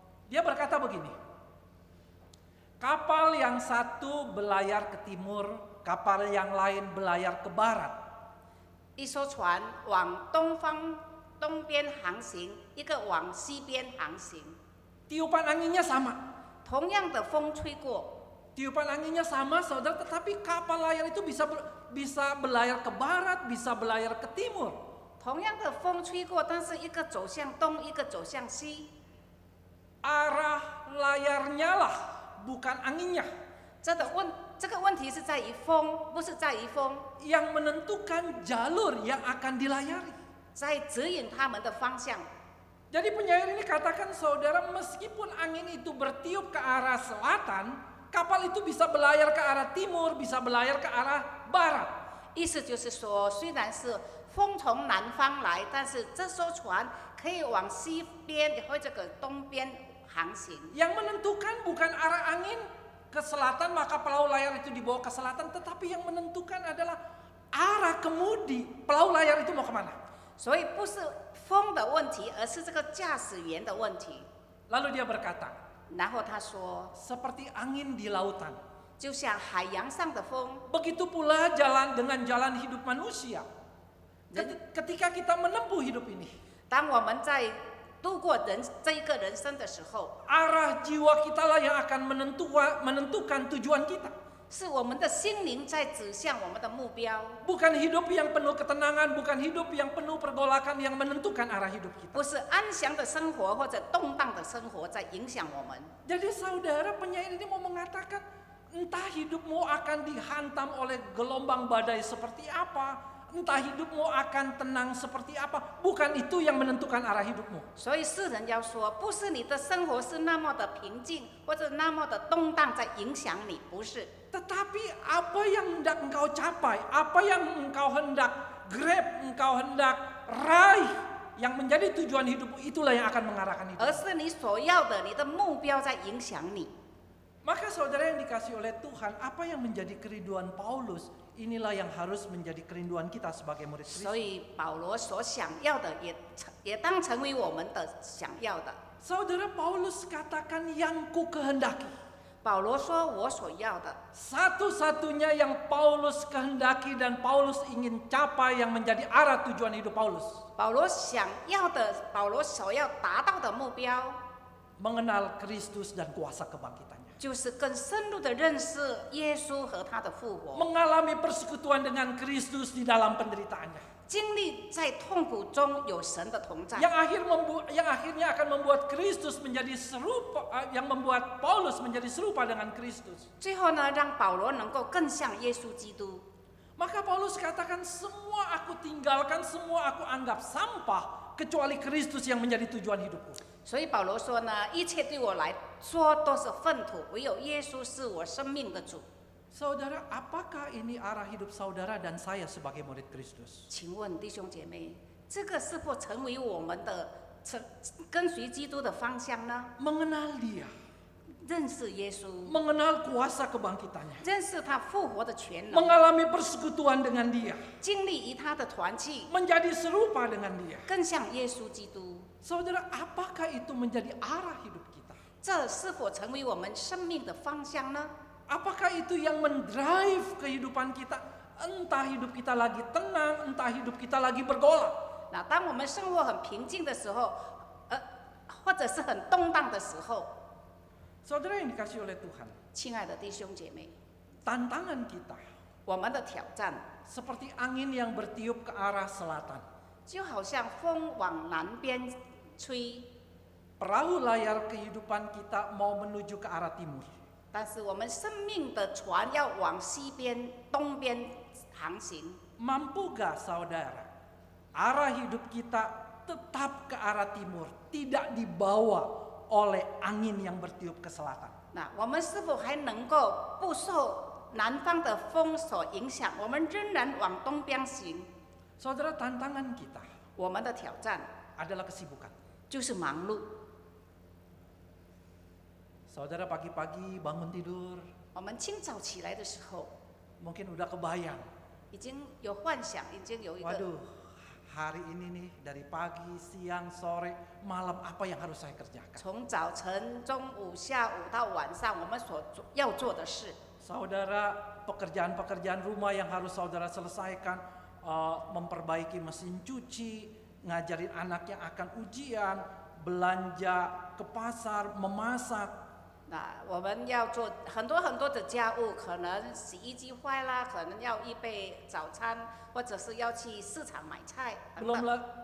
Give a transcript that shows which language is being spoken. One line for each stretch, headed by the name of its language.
Indonesian: Dia berkata begini, kapal yang satu belayar ke timur, kapal yang lain belayar ke barat.
Chinese: 一艘船往东边航行，一个往西边航行，
Indonesian: Tiupan anginnya sama.
Chinese: 同样的风吹过，
Indonesian: Tiupan anginnya sama, saudara, tetapi kapal layar itu bisa belayar ke barat, bisa belayar ke timur.
Chinese: 同样的风吹过，但是一个走向东，一个走向西。
Indonesian: Arah layarnya lah, bukan anginnya,
Chinese: 这个问题是在于风，不是在于风，
Indonesian: yang menentukan jalur yang akan dilayari.
Chinese: 在指引他们的方向。
Indonesian: Jadi penyair ini katakan, saudara, meskipun angin itu bertiup ke arah selatan, kapal itu bisa belayar ke arah timur, bisa belayar ke arah barat.
Chinese: 意思就是说，虽然是风从南方来，但是这艘船可以往西边或者个东边航行。
Indonesian: Yang menentukan bukan arah angin ke selatan, maka perahu layar itu dibawa ke selatan, tetapi yang menentukan adalah arah kemudi, perahu layar itu mau kemana.
Chinese: 所以不是风的问题，而是这个驾驶员的问题。
Indonesian: Lalu dia berkata,
Chinese: 然后他说，
Indonesian: seperti angin di lautan,
Chinese: 就像海洋上的风，
Indonesian: begitu pula dengan jalan hidup manusia. Ketika kita menempuh hidup ini,
Chinese: 当我们在度过这一个人生的时候，
Indonesian: arah jiwa kita lah yang akan menentukan tujuan kita.
Chinese: 是我们的心灵在指向我们的目标，
Indonesian: Bukan hidup yang penuh ketenangan, bukan hidup yang penuh pergolakan yang menentukan arah hidup kita.
Chinese: 不是安详的生活或者动荡的生活在影响我们。
Indonesian: Jadi saudara, penyair ini mau mengatakan, entah hidupmu akan dihantam oleh gelombang badai seperti apa, entah hidupmu akan tenang seperti apa, bukan itu yang menentukan arah hidupmu.
Chinese: 所以世人要说，不是你的生活是那么的平静或者那么的动荡在影响你，不是。
Indonesian: Tetapi apa yang hendak engkau capai, apa yang engkau hendak
English: grab,
Indonesian: engkau hendak raih, yang menjadi tujuan hidupmu, itulah yang akan mengarahkan hidup.
Chinese: 而是你所要的，你的目标在影响你。
Indonesian: Maka saudara yang dikasih oleh Tuhan, apa yang menjadi kerinduan Paulus, inilah yang harus menjadi kerinduan kita sebagai murid
Chinese: 所以保罗所想要的也当成为我们的想要的。
Indonesian: Saudara Paulus katakan yang ku kehendaki.
Chinese: 保罗说：“我所要的，
Indonesian: Satu-satunya yang Paulus kehendaki dan Paulus ingin capai yang menjadi arah tujuan hidup Paulus.
Chinese: 保罗想要的，保罗所要达到的目标，
Indonesian: Mengenal Kristus dan kuasa kebangkitannya.
Chinese: 就是更深入的认识耶稣和他的复活，
Indonesian: Mengalami persekutuan dengan Kristus di dalam penderitaannya.
Chinese: 经历在痛苦中有神的同在，
Indonesian: Yang akhirnya akan membuat Kristus menjadi serupa, yang membuat Paulus menjadi serupa dengan Kristus.
Chinese: 最后呢，让保罗能够更像耶稣基督。
Indonesian: Maka Paulus katakan semua aku tinggalkan, semua aku anggap sampah kecuali Kristus yang menjadi tujuan hidupku.
Chinese: 所以保罗说呢，一切对我来说都是粪土，唯有耶稣是我生命的主。
Indonesian: Saudara, apakah ini arah hidup saudara dan saya sebagai murid Kristus?
Chinese: 请问弟兄姐妹，这个是否成为我们的跟随基督的方向呢？
Indonesian: Mengenal Dia,
Chinese: 认识耶稣，
Indonesian: mengenal kuasa kebangkitannya,
Chinese: 认识他复活的全能，
Indonesian: mengalami persekutuan dengan Dia,
Chinese: 经历与他的团契，
Indonesian: menjadi serupa dengan Dia.
Chinese: 更像耶稣基督。
Indonesian: Saudara, apakah itu menjadi arah hidup kita?
Chinese: 这是否成为我们生命的方向呢？
Indonesian: Apakah itu yang mendrive kehidupan kita? Entah hidup kita lagi tenang, entah hidup kita lagi bergolak.
Chinese: 那当我们生活很平静的时候，或者是很动荡的时候，
Indonesian: Saudara yang dikasih oleh Tuhan,
Chinese: 亲爱的弟兄姐妹，
Indonesian: tantangan kita
Chinese: 我们的挑战
Indonesian: seperti angin yang bertiup ke arah selatan.
Chinese: 就好像风往南边吹，
Indonesian: Perahu layar kehidupan kita mau menuju ke arah timur.
Chinese: 但是我们生命的船要往西边、东边航行。
Indonesian: Mampukah saudara, arah hidup kita tetap ke arah timur, tidak dibawa oleh angin yang bertiup ke selatan?
Chinese: 那我们是否还能够不受南方的风所影响？我们仍然往东边行。
Indonesian: Saudara, tantangan kita
Chinese: 我们的挑战
Indonesian: adalah kesibukan.
Chinese: 就是忙碌。
Indonesian: Saudara pagi-pagi bangun tidur,
Chinese: 我们清早起来的时候，
Indonesian: mungkin udah kebayang.
Chinese: 已经有幻想，已经有一个
Indonesian: Waduh, hari ini nih dari pagi, siang, sore, malam apa yang harus saya kerjakan?
Chinese: 从早晨、中午、下午到晚上，我们要做的事。
Indonesian: Saudara, pekerjaan-pekerjaan rumah yang harus saudara selesaikan, memperbaiki mesin cuci, ngajarin anak yang akan ujian, belanja ke pasar, memasak.
Chinese: 那我们要做很多很多的家务，可能洗衣机坏啦，可能要预备早餐，或者是要去市场买菜等等。